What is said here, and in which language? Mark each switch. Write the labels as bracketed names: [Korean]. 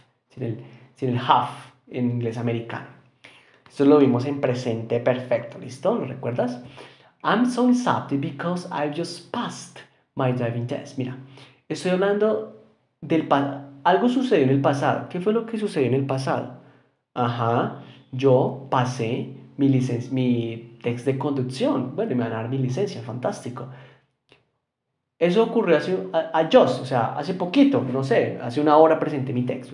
[Spanish] Sin el have en inglés americano. Esto lo vimos en presente perfecto, ¿listo? ¿Lo recuerdas? [English] I'm so excited because I've just passed my driving test. [Spanish] Mira, estoy hablando del pasado. Algo sucedió en el pasado. ¿Qué fue lo que sucedió en el pasado? Ajá, yo pasé mi test de conducción. Bueno, me van a dar mi licencia, fantástico. Eso ocurrió o sea, hace poquito, no sé, hace una hora presenté mi texto.